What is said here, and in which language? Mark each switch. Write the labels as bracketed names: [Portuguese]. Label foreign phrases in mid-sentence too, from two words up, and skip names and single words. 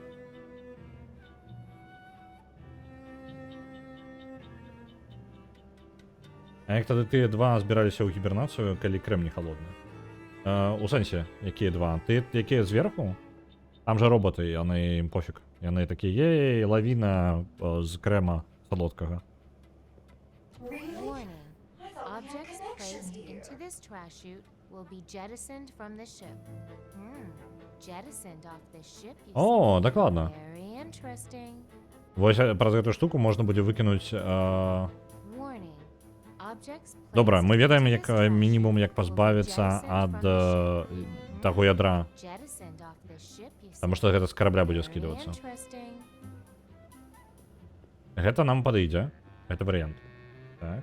[Belarusian] А як тады тыя два збіраліся ў гібернацыю, калі крэм не халодны? У сэнсе, якія два? Ты якія зверху? Там жа роботы, яны ім пофіг. Яны такія, ей, лавіна з крэма салодкага. [English] Warning. Objects placed into this trash chute will be jettisoned from the ship. Jettisoned off the ship, you [Belarusian] О, [English] see? [Belarusian] дакладна. [English] Very interesting. [Belarusian] Вось праз гэту штуку можна будзе выкінуць... [English] Warning. Objects [Belarusian] Добра, [English] placed [Belarusian] мы ведаем, [English] into [Belarusian] як [English] this trash [Belarusian] мінімум, як [English] chute will be [Belarusian] пазбавіцца [English] jettisoned [Belarusian] ад [English] from the ship. [Belarusian] таго ядра. [English] Jettisoned off the ship, you [Belarusian] Таму [English] see? [Belarusian] што гэта з карабля будзе [English] Very [Belarusian] скідвацца. [English] interesting. [Belarusian] Гэта нам падыдзе. Гэта варыянт. Так.